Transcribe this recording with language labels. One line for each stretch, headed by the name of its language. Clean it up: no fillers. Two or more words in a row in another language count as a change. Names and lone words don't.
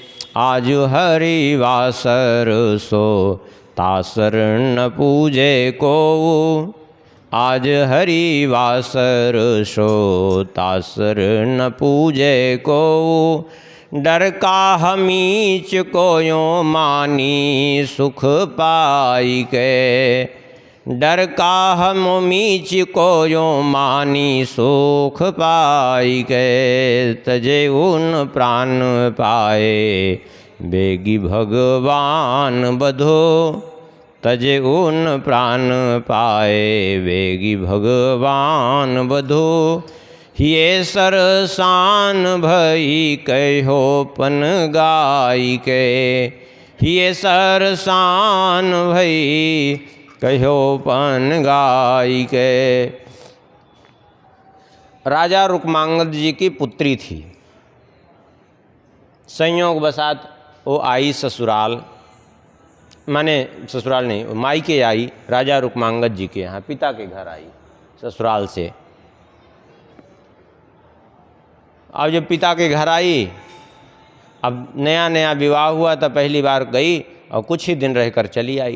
Braj: आज हरिवासर सो तासर न पूजे को, आज हरिवासर सो तासर न पूजे को। डर का हमीच को यो मानी सुख पाई के, डर का हमीच को यो मानी सुख पाई के। तजे उन प्राण पाए बेगी भगवान बधो, तजे उन प्राण पाए बेगी भगवान बधो। ये सरसान भई कहो पन गाई के, ये सरसान भई कहो पन गाई के।
Hindi: राजा रुक्मांगद जी की पुत्री थी। संयोग बसात वो आई ससुराल, माने ससुराल नहीं, मायके आई राजा रुक्मांगद जी के यहाँ, पिता के घर आई ससुराल से। अब जब पिता के घर आई, अब नया नया विवाह हुआ था, पहली बार गई और कुछ ही दिन रहकर चली आई।